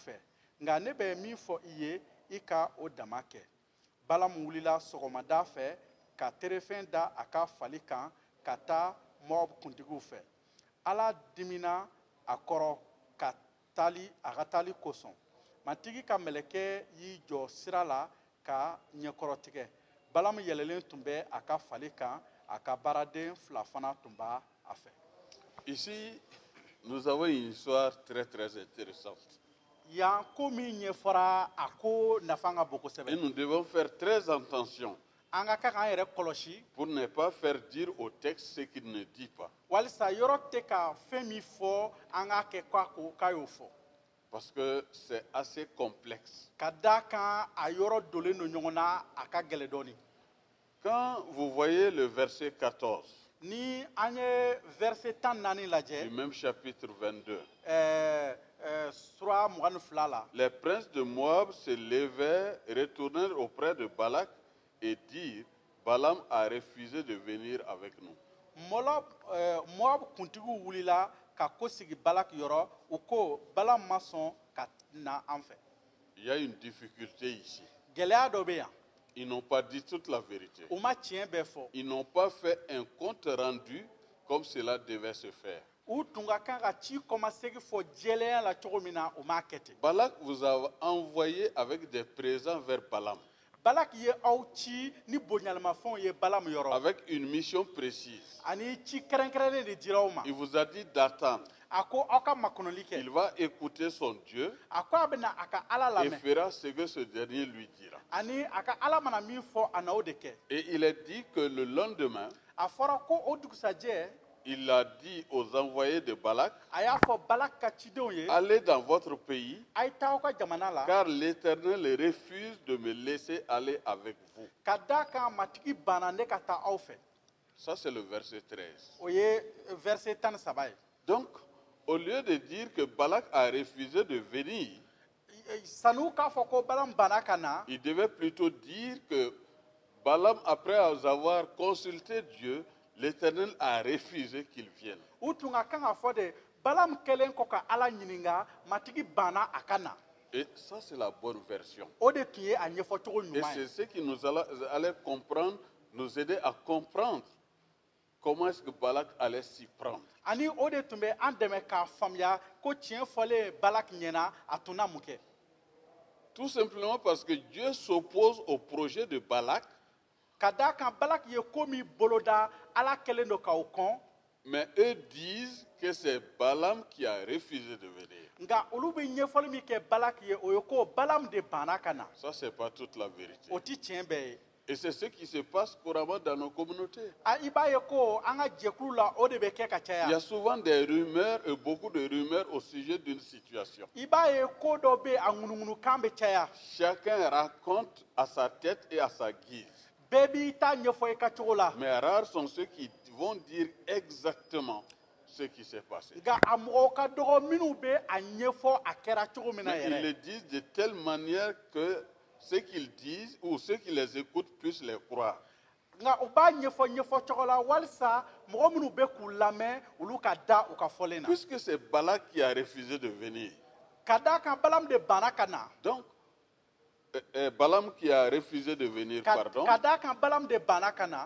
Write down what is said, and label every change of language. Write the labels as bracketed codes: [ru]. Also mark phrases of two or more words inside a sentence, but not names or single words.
[bm] fɛ nka ne bɛ min fɔ I ye I ka o dama kɛ Balaam wulila sɔgɔmada fɛ ka terefɛn da a ka fali kan ka taa Moab kuntigiw fɛ ala dimina a kɔrɔ ka ka taali kosɔn matigi ka mɛlɛkɛ y'i jɔ sira la ka ɲɛkɔrɔtigɛ Balaam yɛlɛlen tun bɛ a ka fali kan a ka baaraden fila fana tun b'a a fɛ. [fr] Ici, nous avons une histoire très très intéressante. [bm] Yan ko min ɲɛfɔra a ko nafa ka bon kosɛbɛ. [fr] Et nous devons faire très attention [bm] an ka kan k'an yɛrɛ kɔlɔsi [fr] pour ne pas faire dire au texte ce qu'il ne dit pas. [bm] walisa yɔrɔ tɛ ka fɛn min fɔ an k'a kɛ k'a y'o fɔ. [fr] Parce que c'est assez complexe. [bm] Ka d'a kan a yɔrɔ dolen don ɲɔgɔn na a ka gɛlɛn dɔɔnin. [fr] Quand vous voyez le verset 14 [bm] ni an ye verset 14 lajɛ [fr] du même chapitre 22, [bm] sura 22 la [fr] les princes de Moab se levèrent, retournèrent auprès de Balak et dirent, Balaam a refusé de venir avec nous. [bm] Moab kuntigiw wulila ka ko sigi Balak yɔrɔ u ko Balaam ma sɔn ka na an fɛ. [fr] Il y a une difficulté ici. [bm] Gɛlɛya dɔ bɛ yan. [fr] Ils n'ont pas dit toute la vérité. [bm] U ma tiɲɛ bɛɛ fɔ. [fr] Ils n'ont pas fait un compte rendu comme cela devait se faire. [bm] U tun ka kan ka ci kɔmasegi fɔ jɛlɛya la cogo min na u m'a kɛ ten. [fr] Balak vous a envoyé avec des présents vers Balaam. [bm] Balak ye aw ci ni bonyalimafɛnw ye Balaam yɔrɔ. [fr] Avec une mission précise. [bm] Ani ci kɛrɛnkɛrɛnnen de dira aw ma. [fr] Il vous a dit d'attendre. [bm] A ko aw ka makɔnɔli kɛ. [fr] Il va écouter son Dieu [bm] A ko a bɛna a ka Ala [fr] et [bm] lamɛn. [fr] fera ce que ce dernier lui dira. [bm] Ani a ka Ala mana min fɔ a na o de kɛ. [fr] Et il est dit que le lendemain, [bm] A fɔra ko o dugusajɛ [fr] il a dit aux envoyés de Balak, [bm] a y'a fɔ Balak ka cidenw ye [fr] allez dans votre pays, [bm] a ye taa aw ka jamana la [fr] car l'Éternel refuse de me laisser aller avec vous. [bm] ka d'a kan matigi banna ne ka taa aw fɛ. [fr] Ça, c'est le verset 13. [bm] O ye verset 13 ye. [fr] Donc, au lieu de dire que Balak a refusé de venir, [bm] Sanu k'a fɔ ko Balaam banna ka na [fr] il devait plutôt dire que Balaam, après avoir consulté Dieu, l'Éternel a refusé qu'il vienne. [bm] u tun ka kan ka fɔ de Balaam kɛlen kɔ ka Ala ɲininka matigi banna a ka na. [fr] Et ça, c'est la bonne version. [bm] O de tun ye a ɲɛfɔcogo [fr] Et [bm] ɲuman [fr] c'est [bm] ye. [fr] ce qui nous allait comprendre, nous aider à comprendre comment est-ce que Balak allait s'y prendre. [bm] Ani o de tun bɛ an dɛmɛ k'a faamuya ko tiɲɛ fɔlen Balak ɲɛna a tun na mun kɛ. [fr] Tout simplement parce que Dieu s'oppose au projet de Balak, [bm] Ka d'a kan Balak ye ko min boloda Ala kɛlen don k'aw kɔn [fr] mais eux disent que c'est Balaam qui a refusé de venir. [bm] nka olu bɛ ɲɛfɔli min kɛ Balak ye o ye ko Balaam de banna ka na. [fr] Ça, c'est pas toute la vérité. [bm] O ti tiɲɛ bɛɛ ye. [fr] Et c'est ce qui se passe couramment dans nos communautés. [bm] I b'a ye ko an ka jɛkulu la o de bɛ kɛ ka [fr] Il y a [bm] caya. [fr] souvent des rumeurs et beaucoup de rumeurs au sujet d'une situation. [bm] I b'a ye ko dɔ bɛ yen a ŋunuŋunukan bɛ caya. [fr] Chacun raconte à sa tête et à sa guise. [bm] Bɛɛ b'i ta ɲɛfɔ i ka cogo la. [fr] Mais rares sont ceux qui vont dire exactement ce qui s'est passé. [bm] Nka a mɔgɔw ka dɔgɔ minnu bɛ a ɲɛfɔ a kɛra cogo min na [fr] Mais ils le [bm] yɛrɛ. [fr] disent de telle manière que ceux qu'ils disent ou ceux qui les écoutent puissent les croire. [bm] Nka u b'a ɲɛfɔ cogo la walisa mɔgɔ minnu bɛ k'u lamɛn olu ka da u ka fɔlen na. [fr] Puisque c'est Balak qui a refusé de venir. [bm] Ka d'a kan Balaam de banna ka na. [fr] Donc, Balaam qui a refusé de venir, pardon. [bm] Ka d'a kan Balaam de banna ka na.